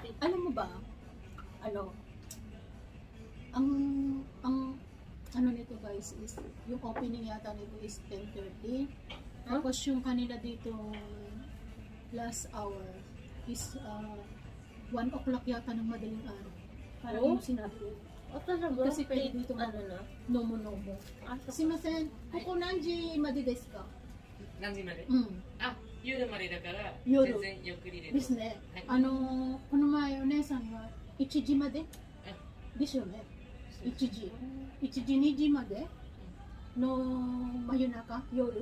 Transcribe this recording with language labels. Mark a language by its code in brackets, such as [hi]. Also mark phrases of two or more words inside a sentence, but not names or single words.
[tl] Alam mo ba, ano, ang ano nito guys is, yung opening yata nito is 10:30. Tapos yung kanila dito [en] last hour [tl] is 1 o'clock yata ng madaling araw. Parang yung sinabi ko. O talaga? Kasi pwede dito ano na? nomo-nomo. [ja] すみません、ここ何時までですか? 何時まで、うん。あ、夜までだから夜全然ゆっくりでですね。はいこの前お姉さんが1時まであですよね。1時。1時、2時までの真夜中、夜